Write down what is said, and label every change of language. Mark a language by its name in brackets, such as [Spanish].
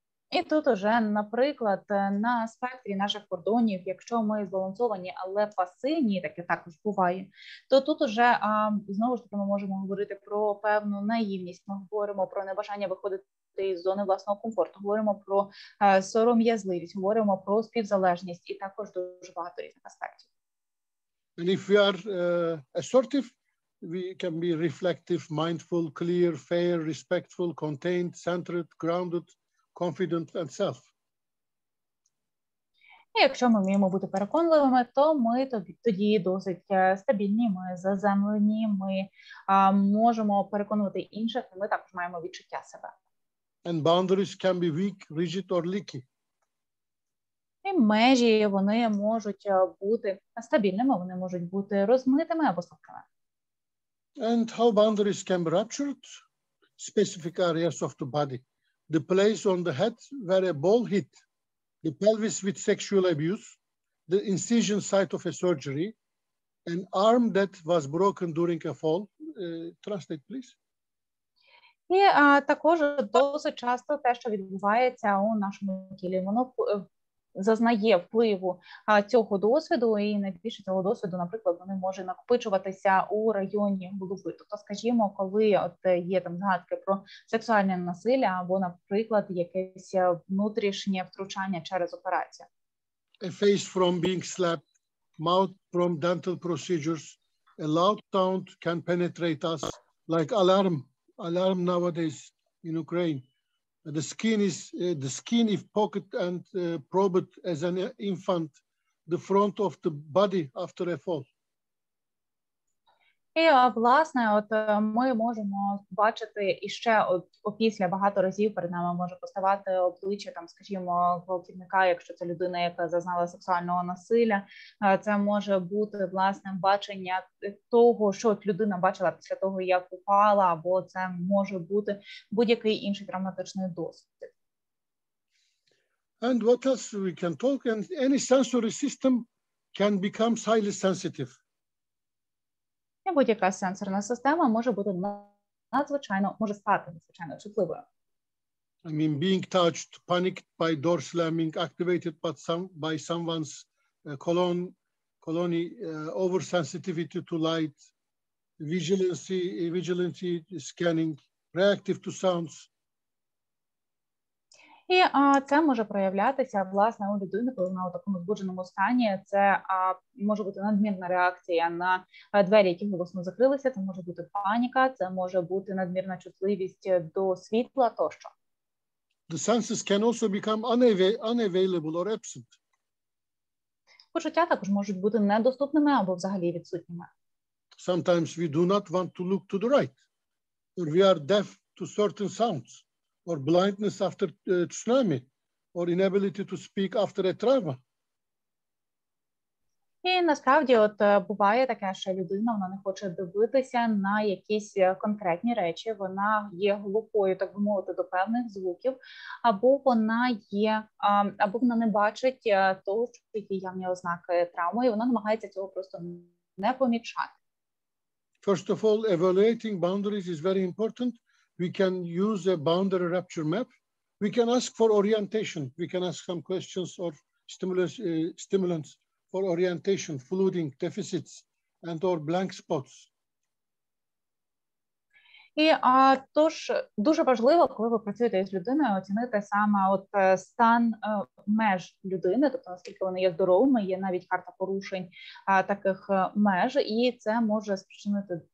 [Ukrainian] І тут уже, наприклад, на спектрі наших кордонів, якщо ми збалансовані, але пасивні, таке також буває, то тут уже, знову ж таки, ми можемо говорити про певну наївність, ми говоримо про небажання виходити із зони власного комфорту, говоримо про сором'язливість, говоримо про співзалежність і також дуже багато різних аспектів. [English] And if we are assertive, we can be reflective, mindful, clear, fair, respectful, contained, centered, grounded, confident and self. [Ukrainian] І якщо ми вміємо бути переконливими, то ми тоді досить стабільні, ми заземлені, ми можемо переконувати інших, і ми також маємо відчуття себе. [English] And boundaries can be weak, rigid or leaky. [Ukrainian] І межі, вони можуть бути стабільними, вони можуть бути розмитими або слабкими. [English] And how boundaries can be ruptured? Specific areas of the body. The place on the head where a ball hit, the pelvis with sexual abuse, the incision site of a surgery, an arm that was broken during a fall. Translate, please. [Ukrainian] І також досить часто те, що відбувається у нашому тілі, воно зазнає впливу цього досвіду, і найбільше цього досвіду, наприклад, вони можуть накопичуватися у районі голови. Тобто, скажімо, коли от є там згадки про сексуальне насилля або, наприклад, якесь внутрішнє втручання через операцію. [English] A face from being slapped, mouth from dental procedures, a loud sound can penetrate us like alarm nowadays in Ukraine. The skin if poked and probed as an infant, the front of the body after a fall. [Ukrainian] І, власне, от ми можемо бачити іще опісля багато разів перед нами може поставати обличчя, там, скажімо, гвалтівника, якщо це людина, яка зазнала сексуального насилля. Це може бути, власне, бачення того, що людина бачила після того, як упала, або це може бути будь-який інший травматичний досвід. [English] And what else we can talk? And any sensory system can become highly sensitive. [Ukrainian] І будь-яка сенсорна система може бути може стати надзвичайно чутливою. [English] I mean, being touched, panicked by door slamming, activated by someone's colony, oversensitivity to light, vigilance, scanning, reactive to sounds. [Ukrainian] І це може проявлятися, власне, у людини, коли вона у такому збудженому стані. Це може бути надмірна реакція на двері, які голосно закрилися, це може бути паніка, це може бути надмірна чутливість до світла тощо. [English] The senses can also become unavailable or absent. [Ukrainian] Почуття також можуть бути недоступними або взагалі відсутніми. [English] Sometimes we do not want to look to the right, or we are deaf to certain sounds. Or blindness after tsunami, or inability to speak after a trauma. [Ukrainian] І насправді от буває таке, що людина вона не хоче дивитися на якісь конкретні речі, вона є глухою, так би мовити, до певних звуків, або вона не бачить того, що є явні ознаки травми, і вона намагається цього просто не помічати. [English] First of all, evaluating boundaries is very important. We can use a boundary rupture map. We can ask for orientation. We can ask some questions or stimulants for orientation, flooding, deficits, and or blank spots. [Ukrainian] І тож дуже важливо, коли ви працюєте з людиною, оцінити саме от стан меж людини, тобто наскільки вони є здоровими, є навіть карта порушень таких меж, і це може спричинити.